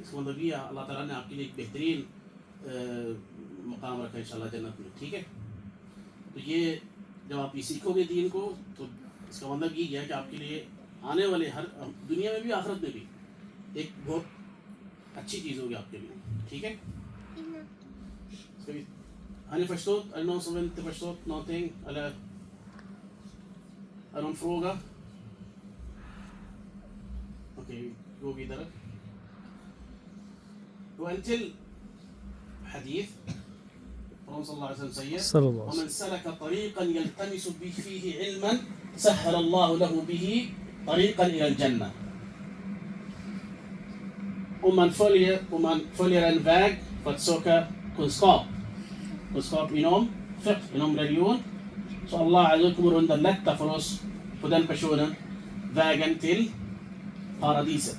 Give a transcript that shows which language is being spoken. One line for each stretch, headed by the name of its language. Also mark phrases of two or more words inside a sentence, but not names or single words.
Hindi: इसका मतलब ये अल्लाह ताला ने आपके लिए एक बेहतरीन मकाम रखा है इंशाल्लाह जन्नत में. ठीक है. तो ये जब आप ये सीखोगे दीन को, तो इसका मतलब ये है कि आपके लिए आने वाले हर दुनिया में भी आखिरत में भी एक बहुत अच्छी चीज़ होगी आपके लिए. ठीक है.
Swedish: Har ni förstått? Är det någon som inte förstått någonting? Eller är det någon fråga? Okej, vi går vidare. Och en till hadith från
Arabic: صلى الله عليه وسلم
Swedish: säger:
Arabic: "ومن سلك طريقا يلتمس فيه علما سهل الله له به طريقا إلى الجنة."
Swedish: Om man följer en väg för att söka kunskap inom fiqh, inom religion, så
Arabic: الله عز
Swedish: kommer underlätta för oss på den personen vägen till paradiset.